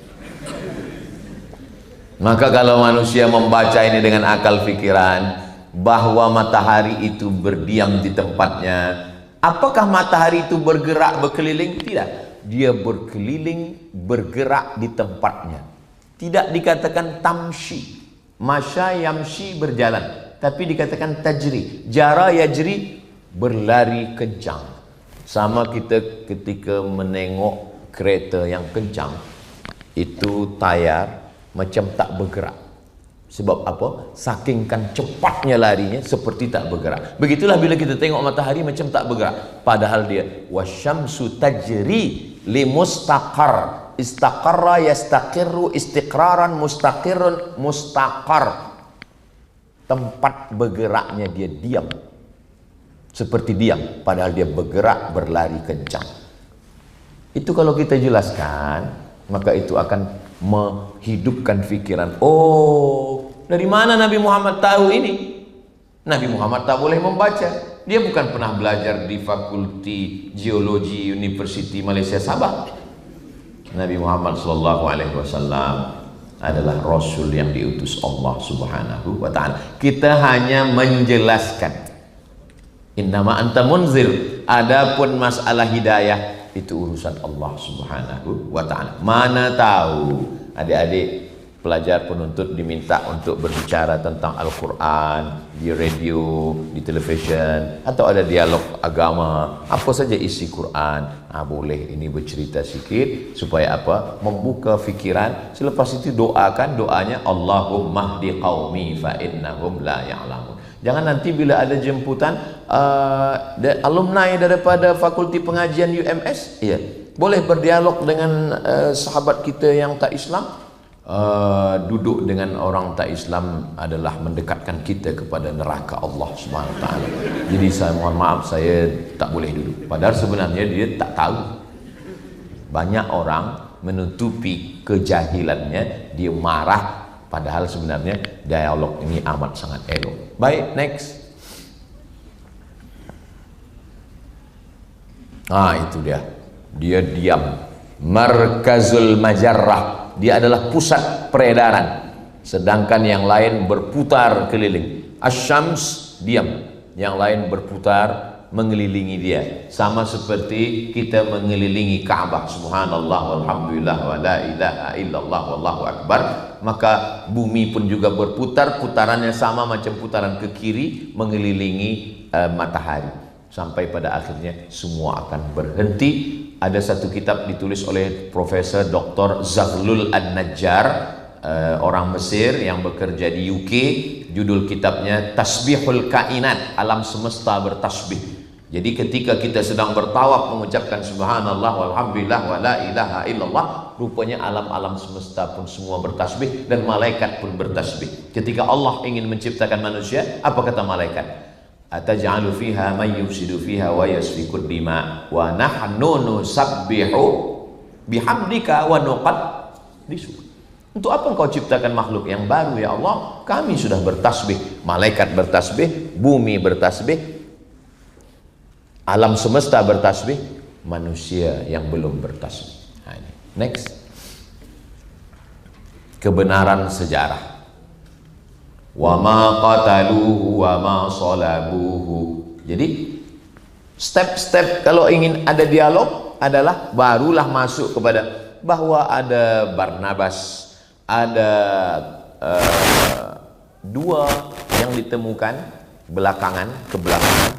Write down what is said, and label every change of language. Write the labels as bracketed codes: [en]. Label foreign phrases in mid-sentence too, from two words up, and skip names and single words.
[ms] Maka kalau manusia membaca ini dengan akal fikiran, bahwa matahari itu berdiam di tempatnya, apakah matahari itu bergerak berkeliling? Tidak. Dia berkeliling, bergerak di tempatnya. Tidak dikatakan [ar] تمشي، مشى يمشي [ms] berjalan, tapi dikatakan [ar] تجري، جرى يجري [ms] berlari kencang. Sama kita ketika menengok kereta yang kencang, itu tayar macam tak bergerak. Sebab apa? Saking kan cepatnya larinya seperti tak bergerak. Begitulah bila kita tengok matahari macam tak bergerak, padahal dia [ar] والشمس تجري لمستقر. استقر يستقر استقرارا، مستقر مستقر. [ms] Tempat bergeraknya dia diam. Seperti diam, padahal dia bergerak, berlari kencang. Itu kalau kita jelaskan, maka itu akan menghidupkan fikiran. Oh, dari mana Nabi Muhammad tahu ini? Nabi Muhammad tak boleh membaca. Dia bukan pernah belajar di Fakulti Geologi University Malaysia Sabah. Nabi Muhammad SAW adalah Rasul yang diutus Allah [ar] سبحانه وتعالى. [ms] Kita hanya menjelaskan. [ar] إنما أنت منذر. [ms] Adapun masalah hidayah, itu urusan Allah [ar] سبحانه وتعالى. [ms] Mana tahu adik-adik pelajar penuntut diminta untuk berbicara tentang Al-Quran di radio, di televisyen, atau ada dialog agama, apa saja isi Quran, boleh ini bercerita sikit supaya apa? Membuka fikiran. Selepas itu doakan doanya, [ar] اللهم اهد قومي فإنهم لا يعلمون. [ms] Jangan nanti bila ada jemputan alumni daripada Fakulti Pengajian UMS, ya, boleh berdialog dengan sahabat kita yang tak Islam. Duduk dengan orang tak Islam adalah mendekatkan kita kepada neraka Allah [ar] سبحانه وتعالى. [ms] Jadi saya mohon maaf, saya tak boleh duduk. Padahal sebenarnya dia tak tahu. Banyak orang menutupi kejahilannya, dia marah, padahal sebenarnya dialog ini amat sangat elok. Baik, next. Itu dia. Dia diam. [ar] مركز المجرة. [ms] Dia adalah pusat peredaran. Sedangkan yang lain berputar keliling. Asyams diam. Yang lain berputar mengelilingi dia, sama seperti kita mengelilingi Ka'bah. [ar] سبحان الله والحمد لله ولا إله إلا الله والله أكبر. [ms] Maka bumi pun juga berputar, putarannya sama macam putaran ke kiri mengelilingi matahari, sampai pada akhirnya semua akan berhenti. Ada satu kitab ditulis oleh Profesor Dr. Zaghlul An-Najjar, orang Mesir yang bekerja di UK. Judul kitabnya Tasbihul Kainat, alam semesta bertasbih. Jadi ketika kita sedang bertawaf mengucapkan [ar] سبحان الله والحمد لله ولا إله إلا الله, [ms] rupanya alam-alam semesta pun semua bertasbih dan malaikat pun bertasbih. Ketika Allah ingin menciptakan manusia, apa kata malaikat? [ar] أتجعل فيها من يفسد فيها ويسفك الدماء ونحن نسبح بحمدك ونقدس. [ms] Untuk apa engkau ciptakan makhluk yang baru ya Allah? Kami sudah bertasbih, malaikat bertasbih, bumi bertasbih, alam semesta bertasbih, manusia yang belum bertasbih. Nah, ini. Next, kebenaran sejarah. [ar] وما قتلوه وما صلبوه. [ms] Jadi step-step kalau ingin ada dialog adalah barulah masuk kepada bahwa ada Barnabas, ada dua yang ditemukan belakangan, kebelakangan.